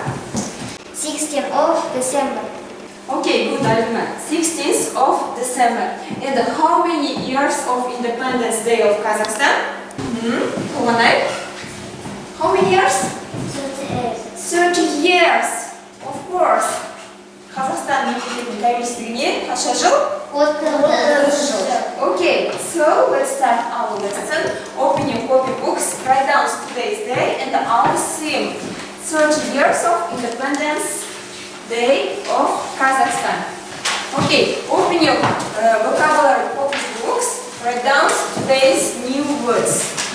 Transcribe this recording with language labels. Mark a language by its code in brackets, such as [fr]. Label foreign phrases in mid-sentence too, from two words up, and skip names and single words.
[en] 16th of December. Okay, good, Alima. 16th of December. And how many years of Independence Day of Kazakhstan? Kumanay? How many years? 30 years. Of course. [kk] Kazakhstan мемлекетінің тәуелсіздігіне қанша жыл? 30 жыл. [en] Okay, so let's start our lesson. Open your copybooks, write down today's day and our theme. 30 years of Independence Day of Kazakhstan. Okay, open your vocabulary copybooks, write down today's new words.